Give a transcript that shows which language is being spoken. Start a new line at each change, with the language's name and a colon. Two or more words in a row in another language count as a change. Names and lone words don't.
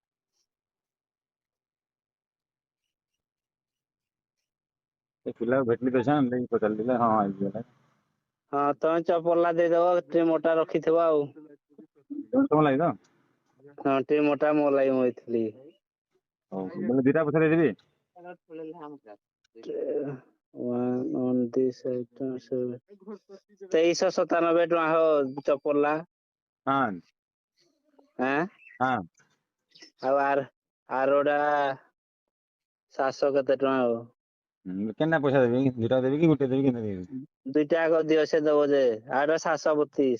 Odia: ସେ ପିଲାକୁ ଭେଟିଲି ତ ସାର୍ ଦେଇକି ପଚାରିଥିଲେ ହଁ ହେଇଗଲା। ହଁ ତମେ ଚପଲ ଦେଇଦବ ଟିକେ ମୋଟା ରଖିଥିବ ଆଉ। ତମ ଲାଗି ତ? ହଁ ଟିକେ ମୋଟା ମୋ ଲାଗି ମଇଥିଲି। ହଉ ବୋଲେ ଦିଟା ପଛରେ ଦେବି।
English: on this item
Odia: 2397 ଟଙ୍କା ହୋ ଚପଲ ହଁ ଆଁ ହଁ ଆଉ ଆରଟା 700 କେତେ ଟଙ୍କା ଆଉ। କେନ୍ତା ପଇସା ଦେବି ଦୁଇଟା ଦେବି କି ଗୋଟେ ଦେବି କେନ୍ତା ଦେବି? ଦୁଇଟା ଆଗ ଦିଅ ସେ ଦବ ଯେ ଆର 732।